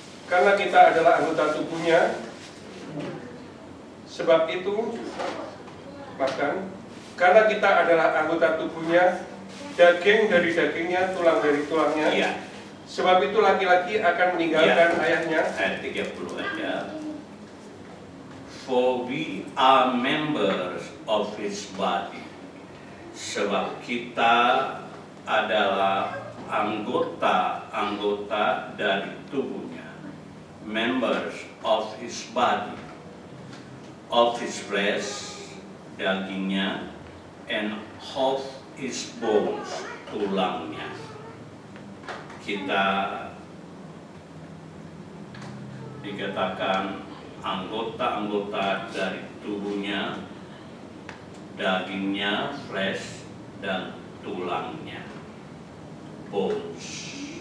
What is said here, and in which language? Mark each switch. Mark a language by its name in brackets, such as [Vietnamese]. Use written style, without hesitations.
[Indonesian] Karena kita adalah anggota tubuhnya, sebab itu, bahkan karena kita adalah anggota tubuhnya, daging dari dagingnya, tulang dari tulangnya. Iya. Sebab itu laki-laki akan meninggalkan ayahnya. Ayat 30 aja. [English] For we are members of his body. [Indonesian] Sebab kita adalah anggota-anggota dari tubuhnya. [English] Members of his body, of his flesh, [Indonesian] dagingnya, [English] and of his bones, [Indonesian] tulangnya. Kita dikatakan anggota-anggota dari tubuhnya, dagingnya, flesh, dan tulangnya, bones.